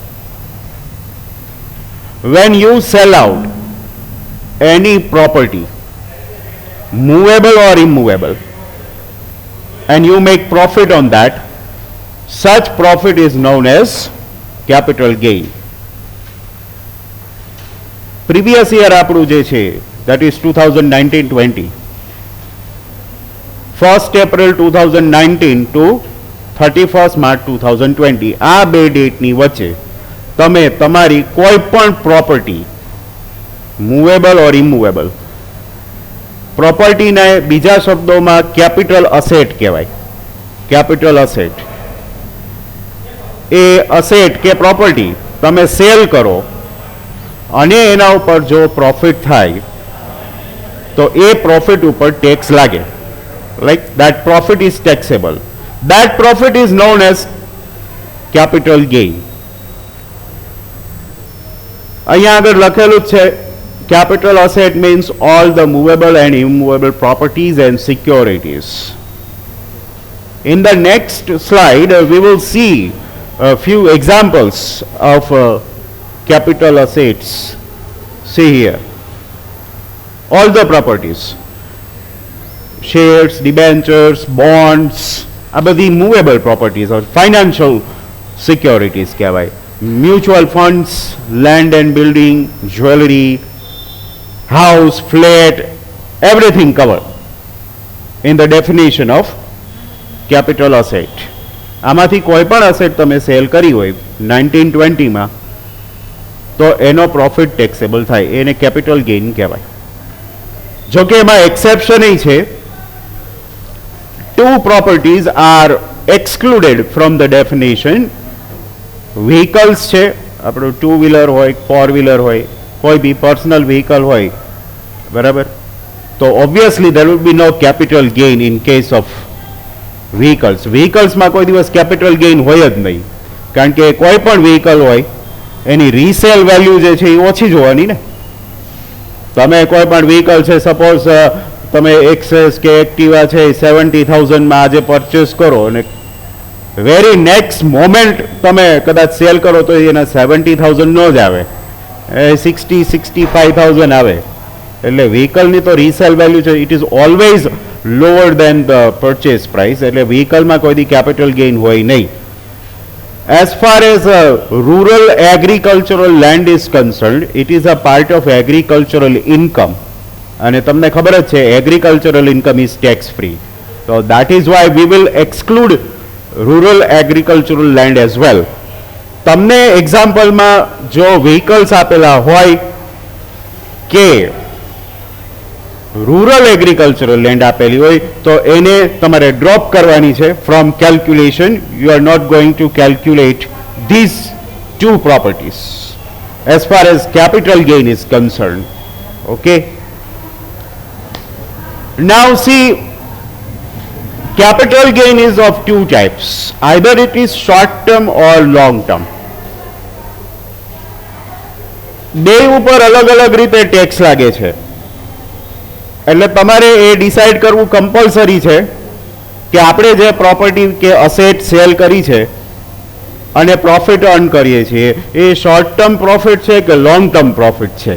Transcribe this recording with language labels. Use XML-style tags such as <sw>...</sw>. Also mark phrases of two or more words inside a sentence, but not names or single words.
<en>When you sell out any property, movable or immovable, and you make profit on that, such profit is known as capital gain. Previous year</en> <gu>આપણું જે છે,</gu> <en>that is 2019-20, 1st April 2019 to 31st March 2020,</en> <gu>આ બે ડેટની વચ્ચે તમે તમારી કોઈ પણ પ્રોપર્ટી,</gu> <en>movable or immovable,</en> <gu>પ્રોપર્ટીને બીજા શબ્દોમાં</gu> <en>capital asset</en> <gu>કહેવાય.</gu> <en>capital asset</en> <gu>એ અસેટ કે પ્રોપર્ટી તમે સેલ કરો અને એના ઉપર જો પ્રોફિટ થાય તો એ પ્રોફિટ ઉપર ટેક્સ લાગે.</gu> <en>Like that profit is taxable. That profit is known as capital gain.</en> <gu>અહીંયા આગળ લખેલું છે,</gu> <en>capital asset means all the movable and immovable properties and securities. In the next slide we will see a few examples of capital assets. See here, all the properties, shares, debentures, bonds,</en> <gu>આ બધી</gu> <en>movable properties or financial securities</en> <gu>કહેવાય.</gu> <en>Mutual funds, land and building, jewelry, house, flat, everything covered in the definition of capital asset.</en> <gu>આમાંથી કોઈ પણ અસેટ તમે સેલ કરી હોય 1920માં તો એનો પ્રોફિટ ટેક્સેબલ થાય, એને</gu> <en>capital gain</en> <gu>કહેવાય. જોકે એમાં એક્સેપ્શન છે.</gu> <en>2 properties are excluded from the definition.</en> <gu>Vehicles છે, આપણું 2-wheeler હોય, 4-wheeler હોય, કોઈ બી</gu> <en>personal vehicle</en> <gu>હોય, બરાબર?</gu> <en>તો obviously there will be no capital gain in case of vehicles.</en> <gu>Vehicles માં કોઈ દિવસ</gu> <en>capital gain</en> <gu>હોય જ નહીં. કારણ કે કોઈ પણ વ્હીકલ હોય એની</gu> <en>resale value</en> <gu>જે છે એ ઓછી જોવાની ને. તમે કોઈ પણ વ્હીકલ છે, સપોઝ તમે એક્સેસ કે એક્ટિવા છે 70,000 આજે પરચેસ કરો અને</gu> <en>very next moment</en> <gu>તમે કદાચ સેલ કરો તો એના 70,000 ન જ આવે, 65,000 આવે. એટલે વ્હીકલની તો</gu> <en>resale value છે it is always lower than the purchase price.</en> <gu>એટલે વ્હીકલમાં કોઈ દી</gu> <en>capital gain</en> <gu>હોય નહીં.</gu> <en>As far as rural agricultural land is concerned, it is a part of agricultural income.</en> <gu>અને તમને ખબર જ છે</gu> <en>agricultural income is tax free. So that is why we will exclude rural agricultural land as well.</en> <gu>તમને એક્ઝામ્પલમાં જો vehicles આપેલા હોય કે</gu> <en>rural agricultural land</en> <gu>આપેલી હોય તો એને તમારે ડ્રોપ કરવાની છે</gu> <en>from calculation. you are not going to calculate this two properties as far as capital gain is concern. okay, now see capital gain is of two types, either it is short term or long term.</en> <gu>બે ઉપર અલગ અલગ રીતે ટેક્સ લાગે છે એટલે તમારે એ ડિસાઇડ કરવું કમ્પલસરી છે કે આપણે જે પ્રોપર્ટી કે અસેટ સેલ કરી છે અને</gu> <en>profit earn</en> <gu>કરીએ છીએ એ</gu> <en>short term profit</en> <gu>છે કે</gu> <en>long term profit</en> <gu>છે.</gu>